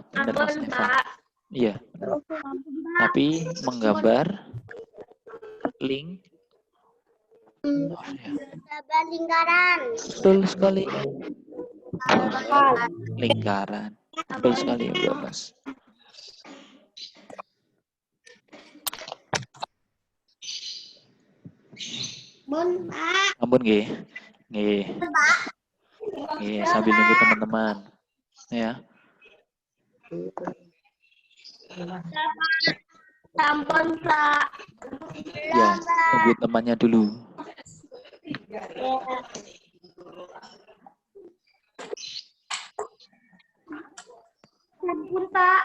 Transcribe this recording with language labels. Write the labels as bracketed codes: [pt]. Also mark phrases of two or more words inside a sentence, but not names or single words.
[id] Benar Mas Eva? Iya. Tapi menggambar link Gambar lingkaran. betul sekali. Lingkaran. Betul sekali Mbak Mas. Ampun, Pak. [jv] Ampun nggih. Nggih. Nggih, [id] sambil nunggu teman-teman. Ya. Ampun, Pak. Ya, tunggu temannya dulu. Ampun, Pak.